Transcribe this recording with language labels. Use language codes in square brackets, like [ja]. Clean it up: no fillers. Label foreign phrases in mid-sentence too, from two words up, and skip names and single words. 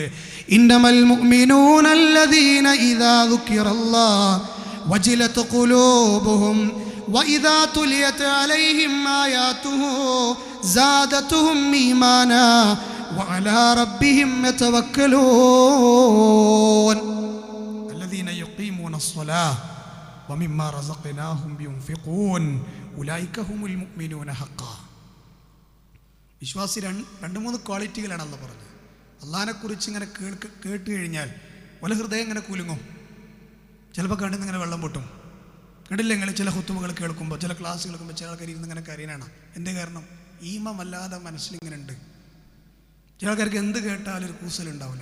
[ar] إنما المؤمنون الذين إذا ذكر الله وجلت قلوبهم وإذا تليت عليهم آياته زادتهم إيمانا وعلى ربهم يتوكلون الذين يقيمون الصلاة ومما رزقناهم ينفقون أولئك هم المؤمنون حقا. [ml] വിശ്വാസി രണ്ട് മൂന്ന് ക്വാളിറ്റികളാണ് അള്ളാഹ് പറഞ്ഞത്. അള്ളാഹിനെ കുറിച്ച് ഇങ്ങനെ കേട്ട് കഴിഞ്ഞാൽ വല്ല ഹൃദയം ഇങ്ങനെ കുലുങ്ങും. ചിലപ്പോൾ കണ്ടിന്ന് ഇങ്ങനെ വെള്ളം പൊട്ടും. കണ്ടില്ല നിങ്ങൾ ചില ഹുത്തുബകൾ കേൾക്കുമ്പോൾ, ചില ക്ലാസ് കേൾക്കുമ്പോൾ ചില ആൾക്കാർ ഇരുന്ന് ഇങ്ങനെ കരയാനാണ്. എൻ്റെ കാരണം ഈമല്ലാതെ മനസ്സിലിങ്ങനെ ഉണ്ട്. ചില ആൾക്കാർക്ക് എന്ത് കേട്ടാലും ഒരു കൂസലുണ്ടാവില്ല.